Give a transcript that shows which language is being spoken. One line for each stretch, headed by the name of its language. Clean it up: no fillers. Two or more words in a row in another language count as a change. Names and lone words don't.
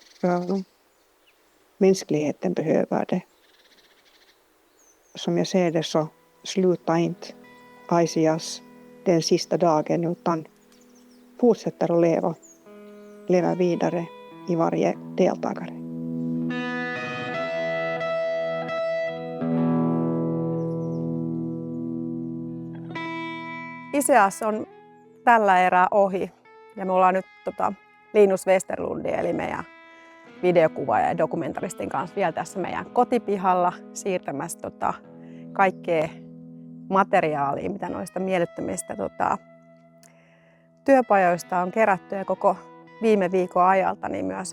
Swedish: Mänskligheten behöver det. Som jag ser det så slutar inte ISEAS den sista dagen, utan fortsätter att leva vidare i varje deltagare.
Finnish: ISEAS on tällä erää ohi ja me ollaan nyt Linus Westerlundin eli meidän videokuvaaja ja dokumentaristin kanssa vielä tässä meidän kotipihalla siirtämässä kaikkea materiaalia, mitä noista mielettömistä työpajoista on kerätty ja koko viime viikon ajalta niin myös.